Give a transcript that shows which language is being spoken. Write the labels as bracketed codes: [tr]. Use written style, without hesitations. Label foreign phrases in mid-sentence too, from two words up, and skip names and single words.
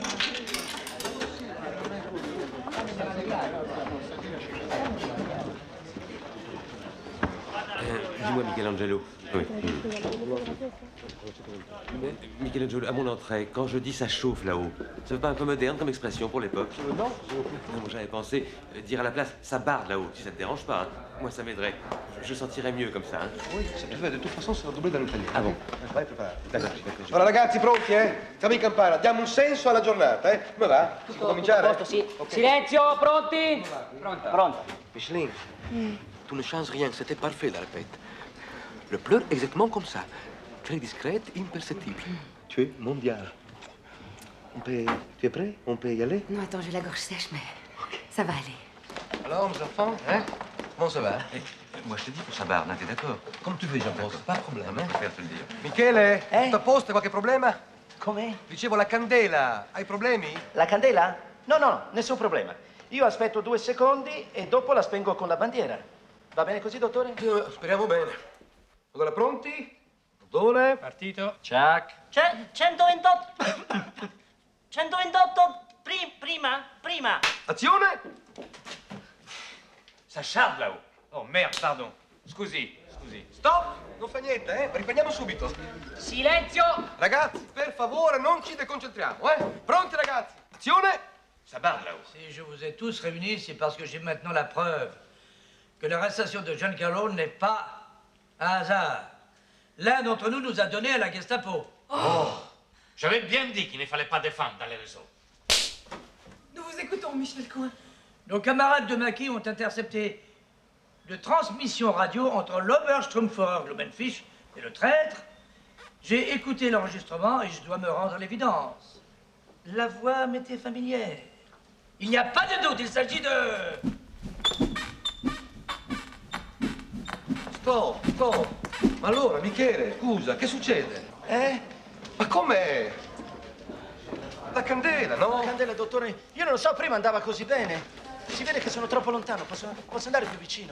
[fr] Dis-moi, Michelangelo. Oui. Michelangelo, à mon entrée, quand je dis ça chauffe là-haut, ça veut pas un peu moderne comme expression pour l'époque? Non. Moi, j'avais pensé dire à la place ça barde là-haut, si ça te dérange pas. Hein. Moi, ça m'aiderait. Je sentirais mieux comme ça. Hein. Oui, de toute façon, [it] sarà doublé dall'italiano. [fr] Ah bon? [it] Vai preparato. Allora, ragazzi, pronti, eh? Siamo in campana, diamo un senso alla giornata, eh? Come va? Si può cominciare? Sì. Ok. Silenzio, pronti? Pronto. [fr] Micheline, tu ne changes rien, c'était parfait la répète. Le pleur exactement comme ça. Très discrète, imperceptible. Tu es mondial. Tu es prêt? On peut y aller? Non, attends, j'ai la gorge sèche, mais ça va aller. Alors, mes enfants, hein? Comment ça va? Moi, je te dis que ça barde, hein, t'es d'accord? Comme tu veux, Jean-Paul, pas de problème, Je préfère te le dire. [it] Michele, tutto a posto? Qualche problema? Come? Dicevo, la candela, hai problemi? La candela? No, nessun problema. Io aspetto 2 secondi e dopo la spengo con la bandiera. Va bene così, dottore? Speriamo bene. Allora, pronti? Dottore? Partito. Ciak. 128. 128. Prima. Azione! [fr] Ça charde là-haut. Oh merde, pardon. [it] Scusi. Stop! Non fa niente, eh? Riprendiamo subito. Silenzio. Ragazzi, per favore, non ci deconcentriamo, eh? Pronti, ragazzi? Azione! [fr] Ça barde là-haut. Si je vous ai tous réunis, c'est parce que j'ai maintenant la preuve que l'arrestation de Giancarlo n'est pas un hasard. L'un d'entre nous a donné à la Gestapo. J'avais bien dit qu'il ne fallait pas défendre dans les réseaux. Nous vous écoutons, Michel Coin. Nos camarades de maquis ont intercepté de transmission radio entre l'Oberstrumpferer Glumenfisch et le traître. J'ai écouté l'enregistrement et je dois me rendre à l'évidence. La voix m'était familière. Il n'y a pas de doute, il s'agit de... [it] Stop. Ma allora, Michele, scusa, che succede? Ma com'è? La candela, no? La candela, dottore, io non lo so, prima andava così bene. Si vede che sono troppo lontano, posso andare più vicino?